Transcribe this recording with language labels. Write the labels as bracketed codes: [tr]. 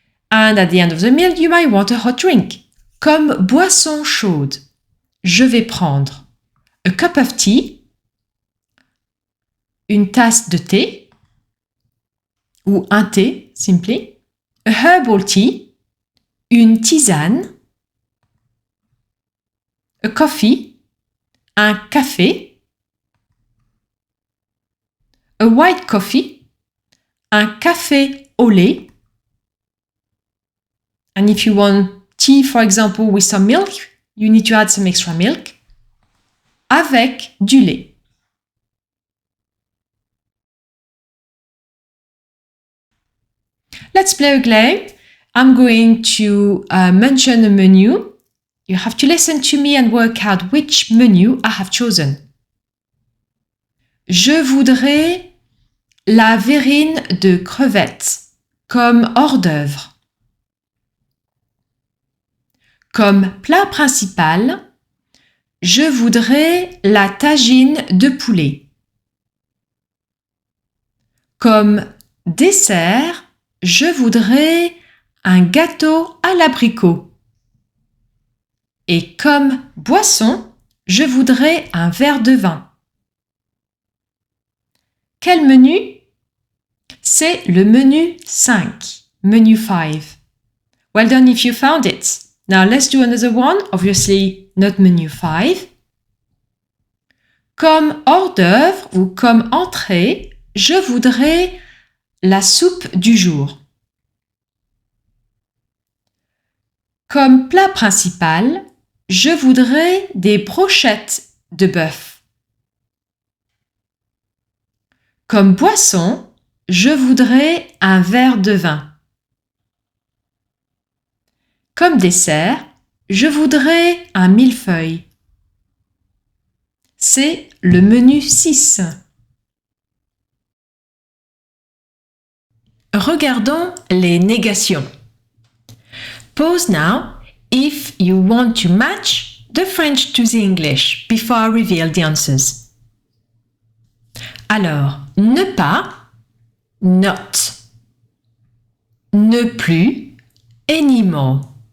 [en] And at the end of the meal, you might want a hot drink. [fr] Comme boisson chaude, je vais prendre [en] a cup of tea, [fr] une tasse de thé, ou un thé, [en] simply, a herbal tea, [fr] une tisane, [en] a coffee, [fr] un café, [en] a white coffee, [fr] un café au lait. [en] And if you want tea, for example, with some milk, you need to add some extra milk. [fr] Avec du lait. [en] Let's play a game. I'm going to mention a menu. You have to listen to me and work out which menu I have chosen. [fr] Je voudrais la verrine de crevettes comme hors d'œuvre. Comme plat principal, je voudrais la tagine de poulet. Comme dessert, je voudrais un gâteau à l'abricot. Et comme boisson, je voudrais un verre de vin. Quel menu? C'est le menu 5, menu 5. [en] Well done if you found it. Now let's do another one, obviously not menu 5. [fr] Comme hors d'œuvre ou comme entrée, je voudrais la soupe du jour. Comme plat principal, je voudrais des brochettes de bœuf. Comme boisson, je voudrais un verre de vin. Comme dessert, je voudrais un millefeuille. C'est le menu 6. Regardons les négations. [en] Pause now if you want to match the French to the English before I reveal the answers. [fr] Alors, ne pas, not. Ne plus, anymore.